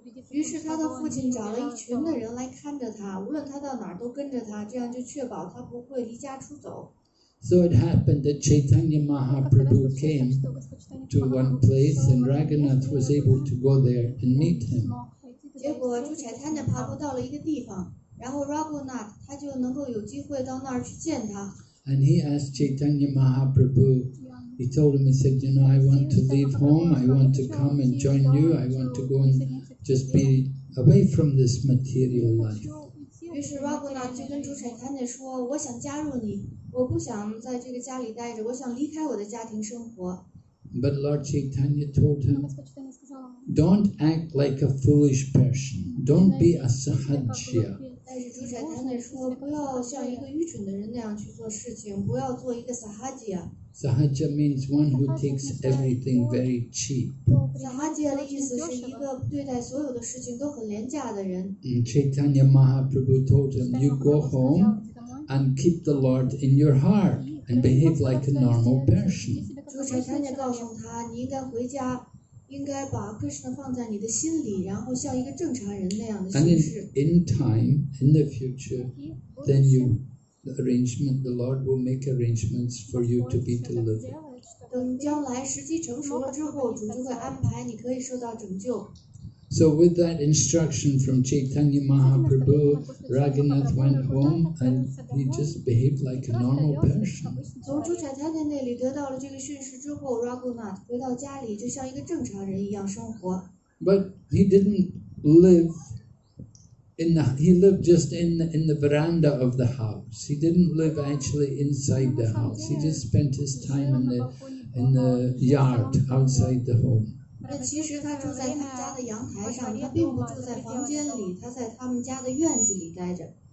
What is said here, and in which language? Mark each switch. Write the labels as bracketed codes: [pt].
[zh] 于是他的父亲找了一群的人来看着他，无论他到哪儿都跟着他，这样就确保他不会离家出走。 [en] So it happened that Chaitanya Mahaprabhu came to one place and Ragunath was able to go there and meet him. [zh] 结果主宰他那爬到了一个地方，然后 Ragunath 他就能够有机会到那儿去见他。 [en] And he asked Chaitanya Mahaprabhu, he told him, he said, you know, I want to leave home, I want to come and join you, I want to go and just be away from this material life. [zh] 于是 Ragunath 就跟主宰他那说，我想加入你，我不想在这个家里待着，我想离开我的家庭生活。 [en] But Lord Chaitanya told him, don't act like a foolish person, don't be a sahajya. [zh] 但是主宰他那说，不要像一个愚蠢的人那样去做事情，不要做一个 sahajya。 [en] Sahajya means one who takes everything very cheap. [zh] sahajya 的意思是一个对待所有的事情都很廉价的人。 [en] And Chaitanya Mahaprabhu told him, you go home and keep the Lord in your heart and behave like a normal person. [zh] 主宰他那告诉他，你应该回家，应该把 Krishna 放在你的心里，然后像一个正常人那样的 [en] And [zh] 行事。 [en] in time, in the future, then the Lord will make arrangements for you to be delivered. [zh] 等将来时机成熟了之后，主就会安排你可以受到拯救。 [en] So with that instruction from Chaitanya Mahaprabhu, Ragunath went home and he just behaved like a normal person. [zh] 从主宰他那里得到了这个训示之后 ，Ragunath 回到家里就像一个正常人一样生活。 [en] But he didn't live he lived just in the veranda of the house. He didn't live actually inside the house. He just spent his time in the yard outside the home. [zh] 但其实他住在他们家的阳台上，他并不住在房间里，他在他们家的院子里待着。